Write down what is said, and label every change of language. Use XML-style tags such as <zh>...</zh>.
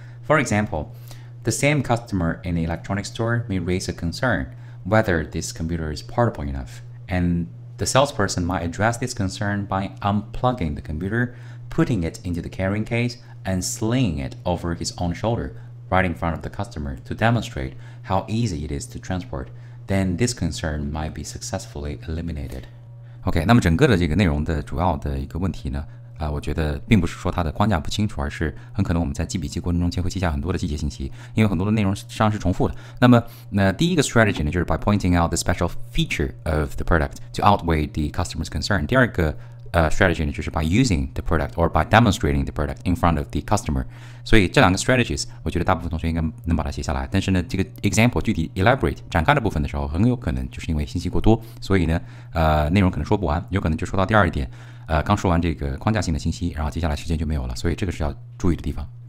<en>For example, the same customer in an electronics store may raise a concern whether this computer is portable enough, and the salesperson might address this concern by unplugging the computer, putting it into the carrying case, and slinging it over his own shoulder, right in front of the customer to demonstrate how easy it is to transport. Then this concern might be successfully eliminated.</en> <zh>OK， 那么整个的这个内容的主要的一个问题呢，我觉得并不是说它的框架不清楚，而是很可能我们在记笔记过程中间会记下很多的细节信息，因为很多的内容实际上是重复的。那么，第一个 strategy 呢，就是</zh> <en>by pointing out the special feature of the product to outweigh the customer's concern。</en> <zh>第二个 strategy 呢，就是</zh> <en>by using the product or by demonstrating the product in front of the customer。</en> <zh>所以这2个 strategies， 我觉得大部分同学应该能把它写下来。但是呢，这个 example 具体 elaborate 展开的部分的时候，很有可能就是因为信息过多，所以呢，内容可能说不完，有可能就说到第2点，刚说完这个框架性的信息，然后接下来时间就没有了，所以这个是要注意的地方。</zh>